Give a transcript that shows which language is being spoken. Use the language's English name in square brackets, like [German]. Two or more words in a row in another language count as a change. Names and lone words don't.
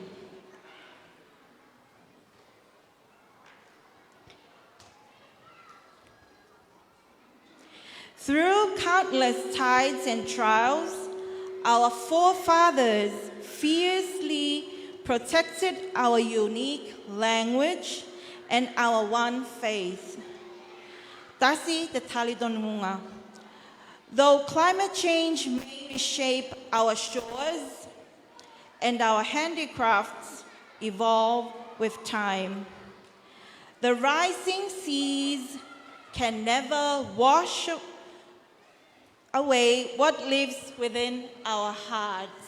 [English] Through countless tides and trials, our forefathers fiercely protected our unique language and our one faith. [Tuvalu] Tasi te talidonunga. [English] Though climate change may reshape our shores and our handicrafts evolve with time, the rising seas can never wash away what lives within our hearts.